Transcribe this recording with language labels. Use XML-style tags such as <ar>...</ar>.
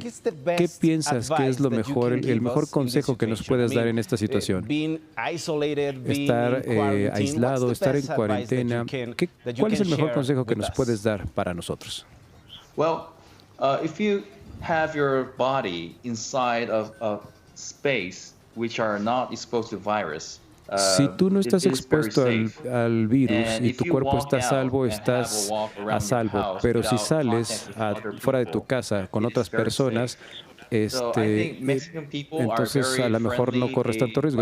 <es>¿Qué piensas que es el mejor consejo que nos puedes dar en esta situación? Estar aislado, estar en cuarentena. ¿Cuál es el mejor consejo que nos puedes dar para nosotros?</es> <en>If you have your body inside of a space which are not exposed to virus,</en> <es>si tú no estás expuesto al virus y tu cuerpo está a salvo, estás a salvo. Pero si sales fuera de tu casa con otras personas, entonces a lo mejor no corres tanto riesgo.</es>